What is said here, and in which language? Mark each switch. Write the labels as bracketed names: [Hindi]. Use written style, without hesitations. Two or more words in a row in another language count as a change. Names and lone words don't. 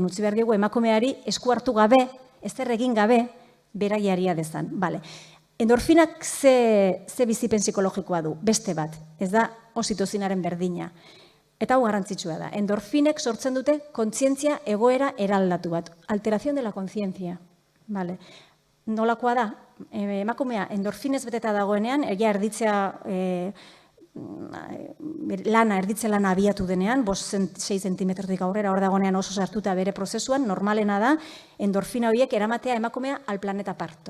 [Basque] Utzi behar diogu emakumeari esku hartu gabe, ezer egin gabe, berak jaria dezan. Bale. Endorfinak ze bizipen psikologikoa du? Beste bat. Ez da oxitozinaren berdina. Eta hau garrantzitsua da. Endorfinek sortzen dute kontzientzia egoera eraldatu bat. [Spanish] Alteración de la conciencia. [Basque] Nolakoa da? Emakumea endorfinez beteta dagoenean, erditzea erditze lana abiatu denean, 5-6 zentimetrotik aurrera hor dagoenean oso sartuta bere prozesuan, normalena da, endorfina horiek eramatea emakumea [Spanish] al planeta parto.